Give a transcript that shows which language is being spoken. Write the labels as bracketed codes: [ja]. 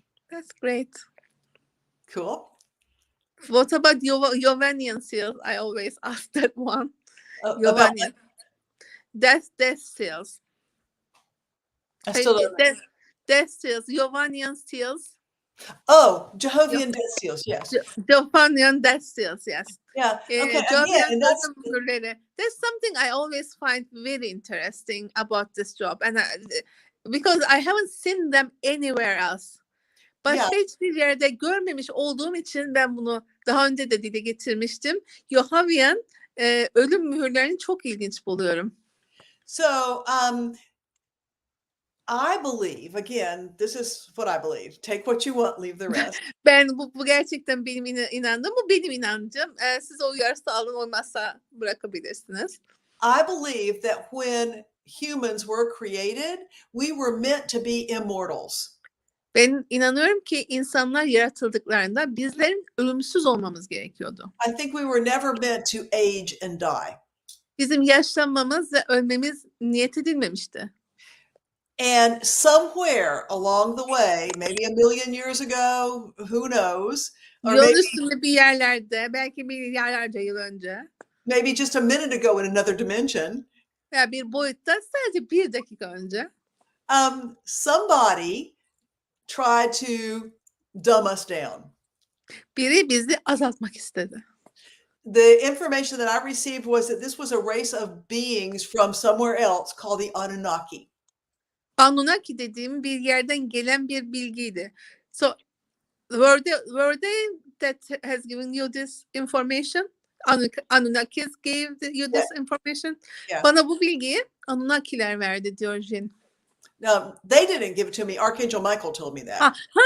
[en] That's great. Cool. What about Yovanian seals? I always ask that one. Yovanian. Death seals. I still don't know. Death seals. Yovanian seals. Oh, Jehovah's death seals, yes. Jovanian death seals, yes. Yeah. Okay. Again, that's something I always find very interesting about this job, and because I haven't seen them anywhere else. [tr] Başka hiçbir yerde görmemiş olduğum için ben bunu daha önce de dile getirmiştim. Yohavian ölüm mühürlerini çok ilginç buluyorum. [en] So, I believe, again, this is what I believe. Take what you want, leave the rest. [tr] Bu gerçekten benim inandığım, bu benim inancım. Siz o uyarsa alın, olmazsa bırakabilirsiniz. [en] I believe that when humans were created, we were meant to be immortals. [tr] Ben inanıyorum ki insanlar yaratıldıklarında bizlerin ölümsüz olmamız gerekiyordu. [en] I think we were never meant to age and die. [tr] Bizim yaşlanmamız ve ölmemiz niyet edilmemişti. [en] And somewhere along the way, maybe a million years ago, who knows? [tr] Yolun üstünde bir yerlerde, belki milyarlarca yıl önce. [en] Maybe just a minute ago in another dimension. [tr] Ya bir boyutta sadece bir dakika önce. [en] Somebody tried to dumb us down. [tr] Biri bizi azaltmak istedi. [en] The information that I received was that this was a race of beings from somewhere else called the Anunnaki. [tr] Anunnaki dediğim bir yerden gelen bir bilgiydi. [en] So were they that has given you this information? Anunnakis gave you this information? Yeah. [tr] Bana bu bilgiyi Anunnakiler verdi diyor Jean. [en] No, they didn't give it to me. Archangel Michael told me that.